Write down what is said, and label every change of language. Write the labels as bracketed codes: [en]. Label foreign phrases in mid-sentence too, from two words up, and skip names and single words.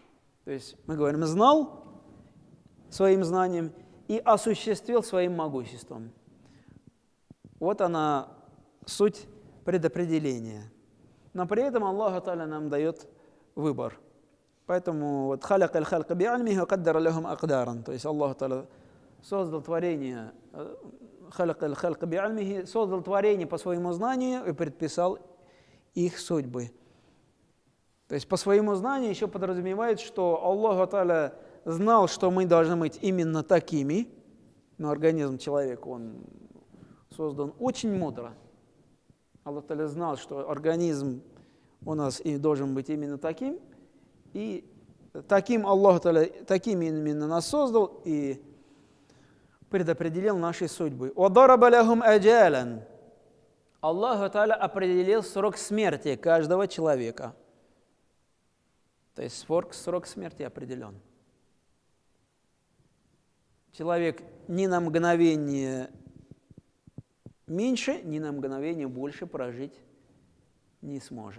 [ru] То есть мы говорим, знал, своим знанием и осуществил своим могуществом. Вот она суть предопределения. Но при этом Аллах Та'аля нам дает выбор. Поэтому вот [ar] خلق الخلق بعلمه وقدر لهم أقدارا. [ru] То есть Аллах Та'аля создал творение, [ar] خلق الخلق بعلمه, [ru] создал творение по своему знанию и предписал их судьбы. То есть по своему знанию еще подразумевает, что Аллах Та'аля знал, что мы должны быть именно такими, но организм человека, он создан очень мудро. Аллах Та'аля знал, что организм у нас и должен быть именно таким, и таким Аллах Та'аля, таким именно нас создал и предопределил наши судьбы. [ar] وَضَرَبَ لَهُمْ أَجَالًا. [ru] Аллах Та'аля определил срок смерти каждого человека. То есть срок смерти определен. Человек ни на мгновение меньше, ни на мгновение больше прожить не сможет.